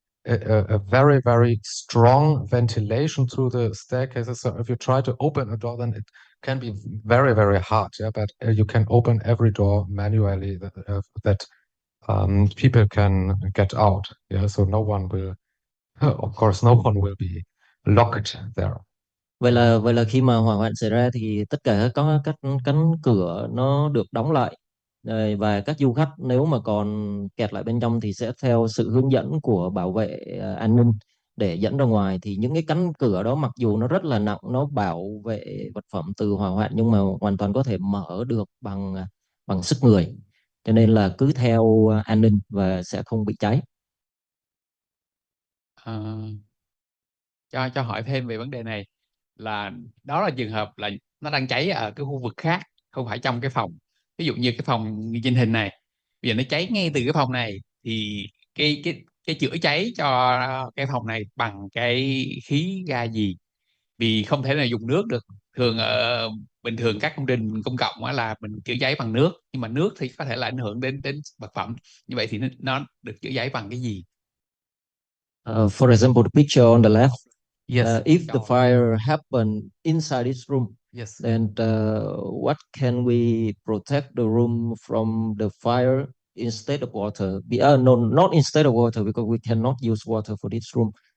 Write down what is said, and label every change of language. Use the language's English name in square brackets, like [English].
[English] a very, very strong ventilation through the staircases. So if you try to open a door, then it can be very, very hard. Yeah, but you can open every door manually that people can get out. Yeah, so no one will, of course, no one will be locked there. [Vietnamese] Vậy là khi mà hỏa hoạn xảy ra thì tất cả các cánh cửa nó được đóng lại. Và các du khách nếu mà còn kẹt lại bên trong thì sẽ theo sự hướng dẫn của bảo vệ an ninh để dẫn ra ngoài. Thì những cái cánh cửa đó mặc dù nó rất là nặng, nó bảo vệ vật phẩm từ hỏa hoạn, nhưng mà hoàn toàn có thể mở được bằng sức người. Cho nên là cứ theo an ninh và sẽ không bị cháy. Ờ, cho hỏi thêm về vấn đề này, là đó là trường hợp là nó đang cháy ở cái khu vực khác, không phải trong cái phòng. Ví dụ như cái phòng như trên hình này, bây giờ nó cháy ngay từ cái phòng này, thì cái chữa cháy cho cái phòng này bằng cái khí ga gì? Vì không thể nào dùng nước được. Thường bình thường các công trình công cộng á là mình chữa cháy bằng nước, nhưng mà nước thì có thể là ảnh hưởng đến vật phẩm. Như vậy thì nó được chữa cháy bằng cái gì? [English] For example, the picture on the left, Yes. if the fire happened inside this room, Yes. then what can we protect the room from the fire instead of water? No, not instead of water, because we cannot use water for this room.